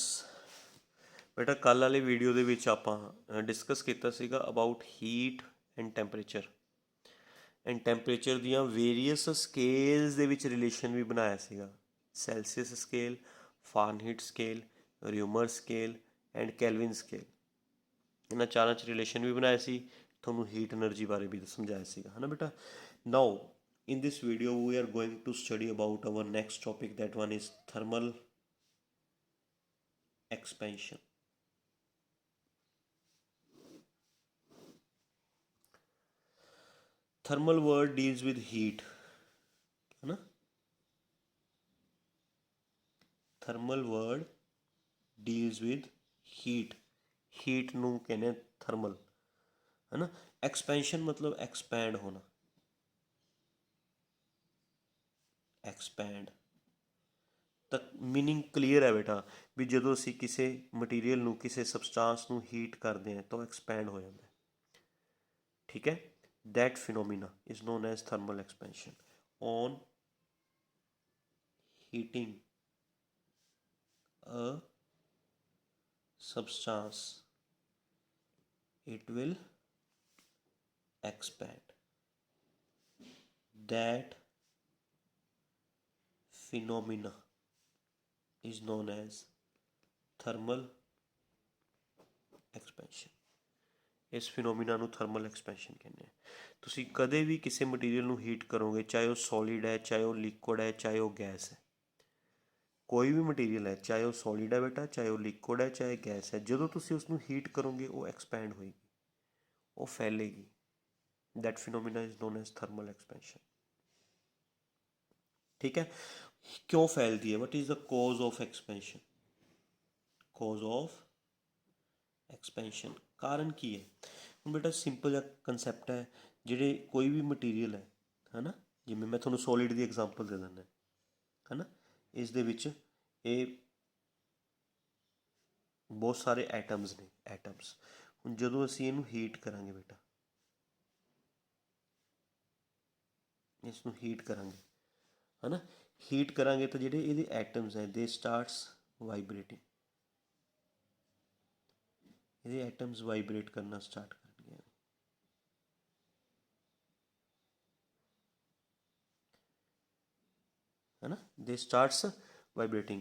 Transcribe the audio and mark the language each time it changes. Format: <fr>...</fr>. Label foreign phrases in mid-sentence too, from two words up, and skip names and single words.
<pa>ਬੇਟਾ ਕੱਲ੍ਹ ਵਾਲੀ ਵੀਡੀਓ ਦੇ ਵਿੱਚ ਆਪਾਂ ਡਿਸਕਸ ਕੀਤਾ ਸੀਗਾ</pa> <en>about heat and temperature</en> <pa>ਦੀਆਂ</pa> <en>various scales</en> <pa>ਦੇ ਵਿੱਚ ਰਿਲੇਸ਼ਨ ਵੀ ਬਣਾਇਆ ਸੀਗਾ।</pa> <en>Celsius scale, Fahrenheit scale, Reaumur scale and Kelvin scale.</en> <pa>ਇਹਨਾਂ ਚਾਰਾਂ 'ਚ ਰਿਲੇਸ਼ਨ ਵੀ ਬਣਾਇਆ ਸੀ, ਤੁਹਾਨੂੰ</pa> <en>heat energy</en> <pa>ਬਾਰੇ ਵੀ ਸਮਝਾਇਆ ਸੀਗਾ, ਹੈ ਨਾ ਬੇਟਾ।</pa> <en>ਨਾਓ in this video we are going to study about our next topic, that one is thermal expansion. Thermal word deals with heat,</en> <hi>है ना।</hi> <en>Thermal word deals with heat</en> <pa>ਨੂੰ ਕਹਿੰਦੇ</pa> <en>थर्मल,</en> <hi>है ना। एक्सपेंशन मतलब एक्सपैंड होना, एक्सपैंड</hi> <pa>ਤਾਂ</pa> <en>meaning clear</en> <pa>ਹੈ ਬੇਟਾ ਵੀ ਜਦੋਂ ਅਸੀਂ ਕਿਸੇ ਮਟੀਰੀਅਲ ਨੂੰ, ਕਿਸੇ ਸਬਸਟਾਂਸ ਨੂੰ ਹੀਟ ਕਰਦੇ ਹਾਂ ਤਾਂ ਉਹ ਐਕਸਪੈਂਡ ਹੋ ਜਾਂਦਾ, ਠੀਕ ਹੈ।</pa> <en>that phenomena is known as thermal expansion. On heating a substance it will expand. That phenomena is known as thermal expansion.</en> <pa>ਇਸ ਫਿਨੋਮੀਨਾ ਨੂੰ</pa> <en>thermal expansion</en> <pa>ਕਹਿੰਦੇ ਆ। ਤੁਸੀਂ ਕਦੇ ਵੀ ਕਿਸੇ ਮਟੀਰੀਅਲ ਨੂੰ ਹੀਟ ਕਰੋਗੇ, ਚਾਹੇ ਉਹ ਸੋਲਿਡ ਹੈ, ਚਾਹੇ ਉਹ ਲਿਕੁਇਡ ਹੈ, ਚਾਹੇ ਉਹ ਗੈਸ ਹੈ, ਕੋਈ ਵੀ ਮਟੀਰੀਅਲ ਹੈ, ਚਾਹੇ ਉਹ ਸੋਲਿਡ ਹੈ ਬੇਟਾ, ਚਾਹੇ ਉਹ ਲਿਕੁਇਡ ਹੈ, ਚਾਹੇ ਗੈਸ ਹੈ, ਜਦੋਂ ਤੁਸੀਂ ਉਸਨੂੰ ਹੀਟ ਕਰੋਗੇ ਉਹ ਐਕਸਪੈਂਡ ਹੋਏਗੀ, ਉਹ ਫੈਲੇਗੀ।</pa> <en>that phenomena is known as thermal expansion,</en> <hi>ठीक है। क्यों फैलती है,</hi> <en>what is the cause of expansion, cause of expansion,</en> <pa>ਕਾਰਨ ਕੀ ਹੈ। ਹੁਣ ਬੇਟਾ ਸਿੰਪਲ ਜਿਹਾ ਕੰਸੈਪਟ ਹੈ, ਜਿਹੜੇ ਕੋਈ ਵੀ ਮਟੀਰੀਅਲ ਹੈ ਨਾ, ਜਿਵੇਂ ਮੈਂ ਤੁਹਾਨੂੰ ਸੋਲਿਡ ਦੀ ਐਗਜ਼ਾਮਪਲ ਦੇ ਦਿੰਦਾ, ਹੈ ਨਾ। ਇਸ ਦੇ ਵਿੱਚ ਇਹ ਬਹੁਤ ਸਾਰੇ ਐਟਮਸ ਨੇ, ਐਟਮਸ। ਹੁਣ ਜਦੋਂ ਅਸੀਂ ਇਹਨੂੰ ਹੀਟ ਕਰਾਂਗੇ ਬੇਟਾ, ਇਸ ਨੂੰ ਹੀਟ ਕਰਾਂਗੇ, ਹੈ ਨਾ, ਹੀਟ ਕਰਾਂਗੇ ਤਾਂ ਜਿਹੜੇ ਇਹਦੇ ਐਟਮਸ ਹੈ</pa> <en>they starts vibrating,</en> <pa>ਇਹਦੇ ਐਟਮਸ ਵਾਈਬ੍ਰੇਟ ਕਰਨਾ ਸਟਾਰਟ ਕਰਨਗੇ, ਹੈ ਨਾ,</pa> <en>they starts vibrating.</en>